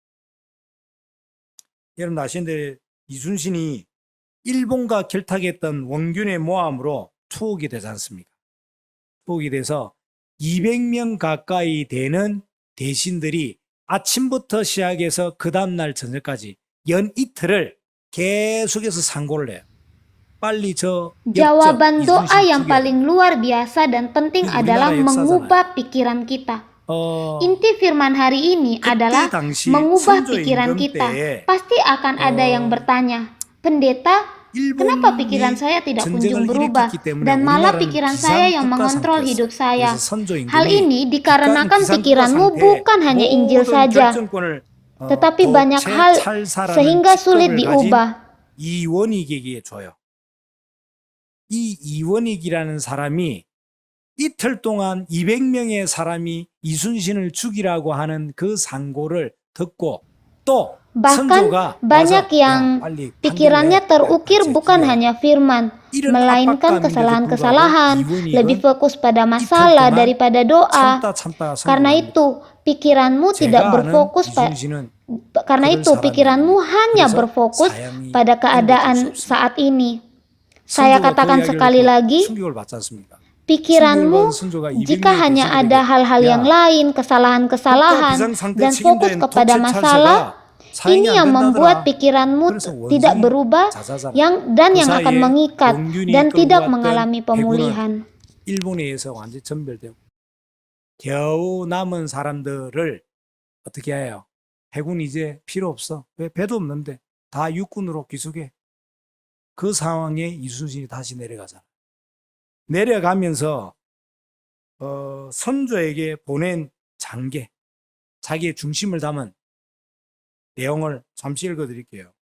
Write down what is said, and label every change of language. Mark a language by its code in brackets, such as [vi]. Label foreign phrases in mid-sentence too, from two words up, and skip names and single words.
[ko] 여러분 아시는데 이순신이 일본과 결탁했던 원균의 모함으로 투옥이 되지 않습니까? 투옥이 돼서 200명 가까이 되는 대신들이 아침부터 시작해서 그 다음날 저녁까지 연 이틀을 계속해서 상고를 해요. 빨리 저 [id] Jawaban doa [ko] 이순신 [id] yang [ko] 죽여야 돼. [id] paling luar biasa dan penting Ini adalah [ko] 우리나라 역사잖아요. [id] mengubah pikiran kita. Inti firman hari ini [ko] 그때 [id] adalah [ko] 당시 [id] mengubah [ko] 선조 [id] pikiran [ko] 임금 [id] kita. [ko] 때에 [id] Pasti akan ada yang bertanya, pendeta, kenapa pikiran saya tidak kunjung berubah dan malah pikiran saya yang mengontrol hidup saya? Hal ini dikarenakan pikiranmu bukan hanya Injil saja, tetapi banyak hal sehingga sulit diubah. [ko] 이원익에게 줘요. 이 이원익이라는 사람이 이틀 동안 200명의 사람이 이순신을 죽이라고 하는 그 상고를 듣고 또 [id] Bahkan [ko] 선조가 [id] banyak [ko] 와서, [id] yang [ko] 야, 빨리 [id] pikirannya [ko] 판결해. [id] terukir bukan hanya firman, [ko] 이런 [id] melainkan [ko] 압박감인데도 [id] kesalahan-kesalahan, [ko] 불구하고 [id] lebih [ko] 이원익은 [id] fokus pada masalah [ko] 동안 [id] daripada doa. [ko] 참다 [id] Karena [ko] 성공합니다. [id] itu, pikiranmu tidak [ko] 제가 아는 [id] berfokus [ko] 이순신은 [id] karena [ko] 그런 [id] itu pikiranmu [ko] 사람이에요. [id] hanya [ko] 그래서 [id] berfokus [ko] 사형이 [id] pada keadaan [ko] 행복할 수 없습니다. [id] saat ini. Saya [ko] 선조가 [id] katakan [ko] 그 [id] sekali [ko] 이야기를 [id] lagi, [ko] 충격을 받지 않습니까? [id] pikiranmu [ko] 선조가 [id] jika [ko] 200명의 [id] hanya [ko] 대신들에게 [id] ada hal-hal yang lain, kesalahan-kesalahan, dan fokus kepada masalah, ini yang membuat pikiranmu tidak berubah yang akan mengikat dan tidak mengalami pemulihan. [ko] 일본에 의해서 완전히 전멸되고 겨우 남은 사람들을 어떻게 해요? 해군 이제 필요 없어. 왜? 배도 없는데 다 육군으로 귀속해. 그 상황에 이순신이 다시 내려가잖아. 내려가면서 선조에게 보낸 장계, 자기의 중심을 담은 내용을 잠시 읽어드릴게요.